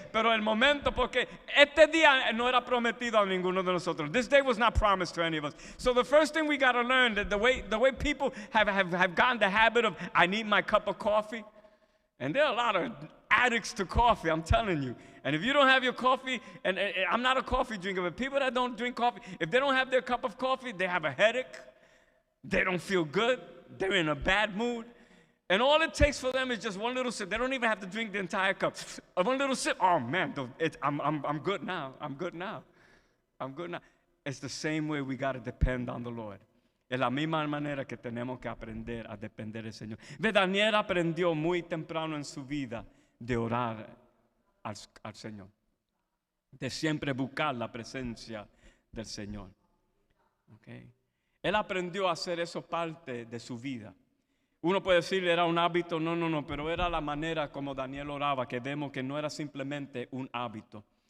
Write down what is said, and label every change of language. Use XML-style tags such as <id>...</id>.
<es>Pero el momento, porque este día no era prometido a ninguno de nosotros.</es> <en>This day was not promised to any of us. So the first thing we got to learn that the way people have gotten the habit of, I need my cup of coffee. And there are a lot of addicts to coffee, I'm telling you. And if you don't have your coffee, and I'm not a coffee drinker, but people that don't drink coffee, if they don't have their cup of coffee, they have a headache. They don't feel good. They're in a bad mood. And all it takes for them is just one little sip. They don't even have to drink the entire cup. One little sip. Oh man, I'm good now. I'm good now. I'm good now. It's the same way we got to depend on the Lord.</en> <es>Es la misma manera que tenemos que aprender a depender del Señor. Daniel aprendió muy temprano en su vida de orar al Señor, de siempre buscar la presencia del Señor. Okay. Él aprendió a hacer eso parte de su vida. Uno puede decir era un hábito, no, pero era la manera como Daniel oraba, que vemos que no era simplemente un hábito.</es>